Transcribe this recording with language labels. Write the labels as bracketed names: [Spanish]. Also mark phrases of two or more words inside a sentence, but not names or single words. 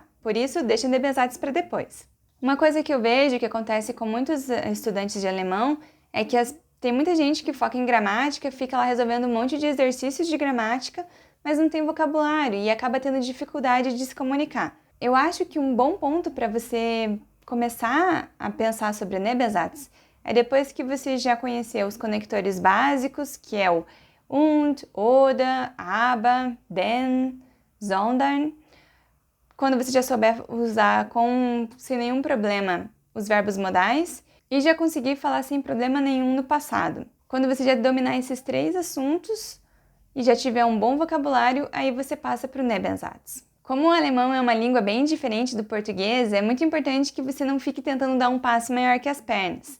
[Portuguese] Por isso, deixa a Nebensatz para depois. Uma coisa que eu vejo que acontece com muitos estudantes de alemão é que tem muita gente que foca em gramática, fica lá resolvendo um monte de exercícios de gramática, mas não tem vocabulário e acaba tendo dificuldade de se comunicar. Eu acho que um bom ponto para você começar a pensar sobre a Nebensatz é depois que você já conheceu os conectores básicos, que é o [German] und, oder, aber, denn, sondern. [Portuguese] Quando você já souber usar sem nenhum problema os verbos modais e já conseguir falar sem problema nenhum no passado. Quando você já dominar esses 3 assuntos e já tiver um bom vocabulário, aí você passa para o Nebensatz. Como o alemão é uma língua bem diferente do português, é muito importante que você não fique tentando dar um passo maior que as pernas.